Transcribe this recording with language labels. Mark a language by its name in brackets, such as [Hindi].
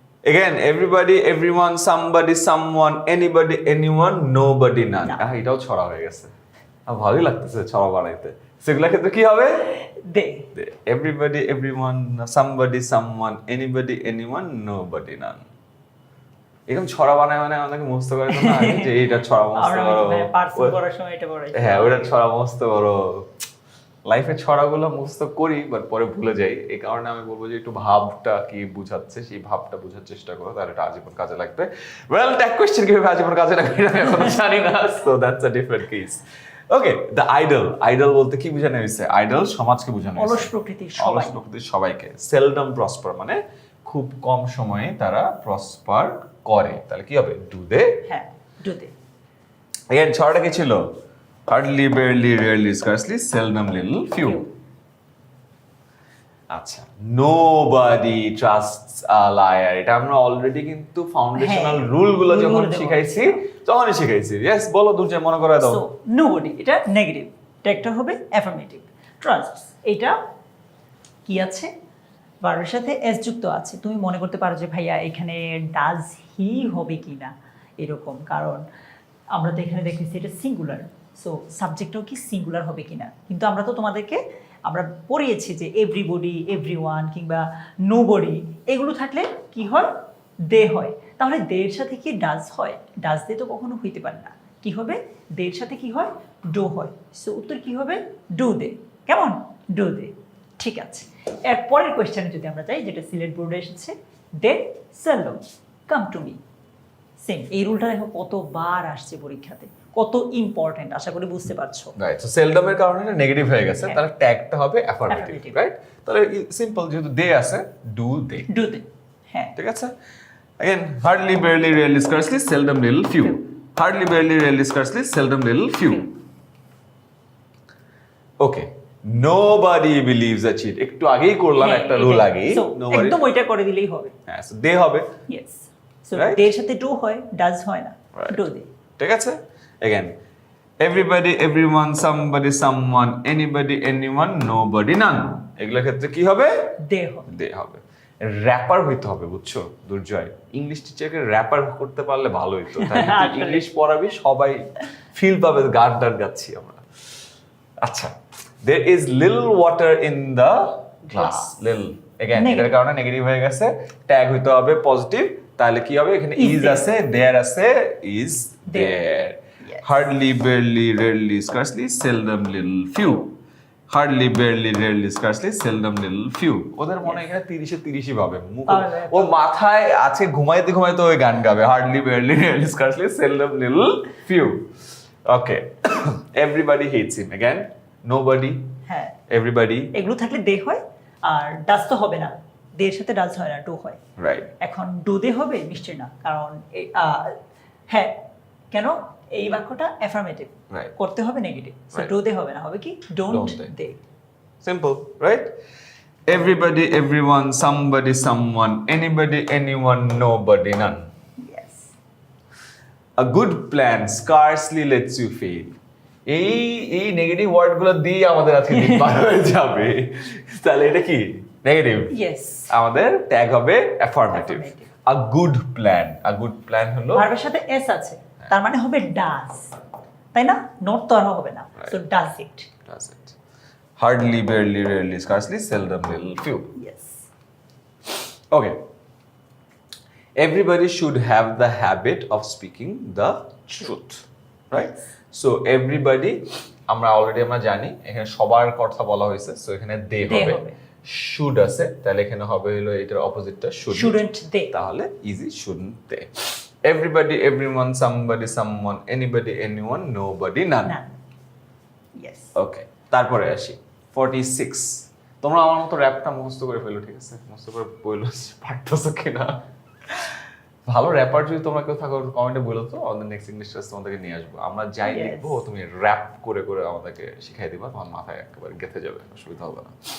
[English] Again, everybody, everyone, somebody, someone, anybody, anyone, nobody, none. [Bangla] এটাও ছড়া হয়ে গেছে। ভালোই লাগতেছে ছড়া বানাইতে। সেগুলা ক্ষেত্রে কি হবে? [English] They. Everybody, everyone, somebody, someone, anybody, anyone, nobody, none. [Bangla] এরকম ছড়া বানায় মানে আমাদেরকে মুখস্থ করে তো না যে এইটা ছড়া মুখস্থ করো। পার্সেল করার সময় এটা পড়াই। হ্যাঁ, ওটা ছড়া মুখস্থ করো। লাইফে ছড়াগুলো মুখস্থ করি বাট পরে ভুলে যাই। এই কারণে আমি বলবো যে একটু ভাবটা কি বুঝাচ্ছে সেই ভাবটা বোঝার চেষ্টা করো, তাহলে এটা আজীবন কাজে লাগবে। ওয়েল, ট্যাগ কোশ্চেন কিভাবে আজীবন কাজে লাগবে আমি এখনো জানি না, [English] So that's a different case. [Bangla] Okay, the idol. Idol বলতে কি বোঝানো হয়েছে? আইডল সমাজকে বোঝানো হয়েছে, অলস প্রকৃতির সবাই, অলস প্রকৃতির সবাইকে। সেলডম প্রসপার মানে খুব কম সময়ে তারা প্রসপার করে, তাহলে কি হবে? [English] Do they? হ্যাঁ, do they. [Bangla] এগেইন ছড়াটা কি ছিল? [English] Hardly, barely, rarely, scarcely, seldom, little, few. আচ্ছা, nobody trusts a liar. [Bangla] এটা আমরা অলরেডি কিন্তু ফাউন্ডেশনাল রুল গুলো যখন শিখাইছি তখনই শিখাইছি। ইয়েস, বলো দুর্জয়, মনে করে দাও। সো নোবডি এটা নেগেটিভ, ট্যাগটা হবে অ্যাফার্মেটিভ। ট্রাস্টস এটা কি আছে, ভার্বের সাথে এস যুক্ত আছে। তুমি মনে করতে পারো যে ভাইয়া এখানে ডাজ হি হবে কিনা এরকম, কারণ আমরা তো এখানে দেখতেছি এটা সিঙ্গুলার, সো সাবজেক্টটাও কি সিঙ্গুলার হবে কিনা। কিন্তু আমরা তো তোমাদেরকে আমরা পড়িয়েছি যে এভরিবডি, এভরিওয়ান কিংবা নোবডি এগুলো থাকলে কি হয়, দে হয়। তাহলে দের সাথে কি ডাজ হয়? ডাজ দে তো কখনো হইতে পারে না। কি হবে? দের সাথে কি হয়, ডু হয়। সো উত্তর কি হবে, ডু দে। কেমন? Do they. ঠিক আছে, এর পরের কোয়েশ্চেনে যদি আমরা যাই, যেটা সিলেট বোর্ডে এসেছে, [English] They seldom come to me. [Bangla] Same, এই রুলটা দেখো কতবার আসছে পরীক্ষাতে, কত ইম্পর্টেন্ট, আশা করি বুঝতে পারছো। রাইট, সো সেলডমের কারণে এটা নেগেটিভ হয়ে গেছে, তাহলে ট্যাগটা হবে অ্যাফার্মেটিভ, রাইট? তাহলে সিম্পল, যেহেতু দে আছে, ডু দে। [English] Do they, হ্যাঁ। [Bangla] ঠিক আছে। [English] Again, hardly, barely, rarely, scarcely, seldom, little, few. Hardly, barely, rarely, scarcely, seldom, little, few. Okay. Nobody believes a cheat. [Bangla] একটু আগেই করলাম একটা রুল আগেই। একদম ওইটা করে দিলেই হবে। হ্যাঁ, সো দে হবে। ইয়েস। সো দের সাথে ডু হয়, ডাজ হয় না। Do they. ঠিক আছে। [English] Again, everybody, everyone, somebody, someone, anybody, anyone, nobody, none. [Bangla] এগুলোর ক্ষেত্রে কি হবে? দে হবে। দে হবে। র্যাপার হইতে হবে, বুঝছো দুর্জয়? ইংলিশ টিচারকে র্যাপার করতে পারলে ভালো হইতো। ইংলিশ পড়াবি, সবাই ফিল পাবে গান টান গাচ্ছি আমরা। [English] আচ্ছা, there is little water in the glass. [Bangla] Little, again এটার কারণে নেগেটিভ হয়ে গেছে, ট্যাগ হইতে হবে পজিটিভ। তাহলে কি হবে? এখানে is আছে, there আছে, is there. [English] Hardly, barely, rarely, scarcely, seldom, little, few. Hardly, barely, rarely, scarcely, seldom, little, few. [Bangla] ওদের মনে এখানে 30-এ 30ই ভাবে, ওর মাথায় আছে, ঘুমাইতে ঘুমাইতে ওই গান গাবে, [English] hardly, barely, rarely, scarcely, seldom, little, few. Okay. Everybody hates him. Again, nobody, [Bangla] হ্যাঁ, [English] everybody. [Bangla] এগুলো থাকলে দে হয়, আর ডাজ তো হবে না, দের সাথে ডাজ হয় না, ডু হয়। [English] Right. [Bangla] এখন ডু দে হবে নিশ্চয় না, কারণ হ্যাঁ, কেন? এই বাক্যটা অ্যাফার্মেটিভ, [English] Right. [Bangla] করতে হবে negative. So [English] Right. [Bangla] Do they হবে না, হবে কি don't [English] Don't they. Simple, right? Everybody, everyone, somebody, someone, anybody, anyone, nobody, none. [Bangla] Yes. [English] A good plan scarcely lets you fail. [Bangla] এই নেগেটিভ ওয়ার্ডগুলো দিয়ে আমাদের আজকে দিন পার হয়ে যাবে। তাহলে এটা কি? নেগেটিভ। ইয়েস। আমাদের ট্যাগ হবে affirmative. [English] A good plan. A good plan হলো [Bangla] ভার্বের সাথে এস আছে, তার মানে হবে ডাজ, তাই না? নোট তো আর হবে না, [English] So does it. does it. Hardly, barely, rarely, scarcely, seldom, little, few. [Bangla] Yes. [English] Okay. Everybody should have the habit of speaking the truth, right? So everybody, [Bangla] আমরা জানি এখানে সবার কথা বলা হয়েছে, সো এখানে দে হবে। should আছে, তাহলে এখানে হবে হলো এটার অপোজিটটা [English] shouldn't they, তাহলে easy shouldn't they. Everybody, everyone, somebody, someone, anybody, anyone, nobody, none. [Bangla] Yes. ওকে, তারপরে আসি 46। তোমরা আমার মতো র্যাপটা মুখস্থ করে ফেলো, ঠিক আছে? মুখস্থ করে বললো পারতেছো কিনা। ভালো র্যাপার যদি তোমরা কেউ থাকো কমেন্টে বলো তো, আমাদের নেক্সট ইংলিশ ক্লাস তোমাদেরকে নিয়ে আসবো। আমরা যাই [English] Yes. [Bangla] লিখবো তুমি র্যাপ করে করে আমাদেরকে শিখাই দিবা, তোমার মাথায় একেবারে গেঁথে যাবে, অসুবিধা হবে না।